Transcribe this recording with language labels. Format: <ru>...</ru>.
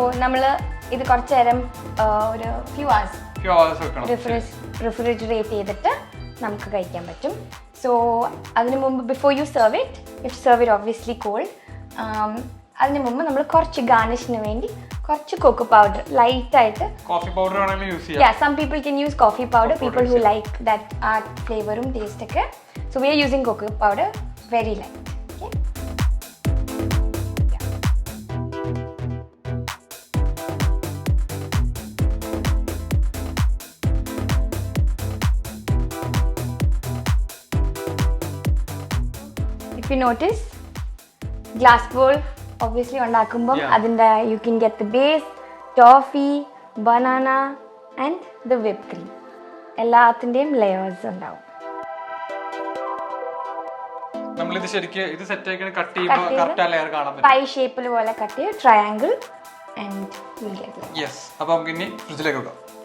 <ml>നമ്മൾ ഇത് കുറച്ച് നേരം ഒരു</ml> <en>few hours</en> <ml>വെക്കണം. റിഫ്രിജറേറ്റ് ചെയ്തിട്ട് നമുക്ക് കഴിക്കാൻ പറ്റും. സോ അതിന് മുമ്പ്</ml> <en>Before you serve it obviously cold.</en> <ml>അതിന് മുമ്പ് നമ്മൾ കുറച്ച് ഗാർണിഷിന് വേണ്ടി കുറച്ച് കൊക്കോ പൗഡർ ലൈറ്റായിട്ട്, കോഫി പൗഡർ വേണമെങ്കിൽ യൂസ് ചെയ്യാം.</ml> <en>Yeah, some people can use coffee powder, people who like that flavorum taste ഒക്കെ. So we are using cocoa powder, very light. Okay. If you notice, glass bowl obviously</en> <ml>ഉണ്ടാക്കുമ്പോൾ അതിൻ്റെ</ml> <en>you can get the base, toffee, banana and the whipped cream.</en> <ml>എല്ലാത്തിൻ്റെയും layers ഉണ്ടാവും. നമ്മളിത് ശരിക്കും ഇത് set ആക്കി cut ചെയ്യുമ്പോൾ കറക്റ്റ് ആ ലെയർ കാണാൻ പറ്റും. പൈ ഷേപ്പിൽ പോലെ കട്ട് ചെയ്ത് triangle</ml> <en>And will get like. Yes.</en> <ml>അപ്പോൾ നമുക്ക് ഇനി ഫ്രിഡ്ജിലേക്ക് വെക്കാം.</ml>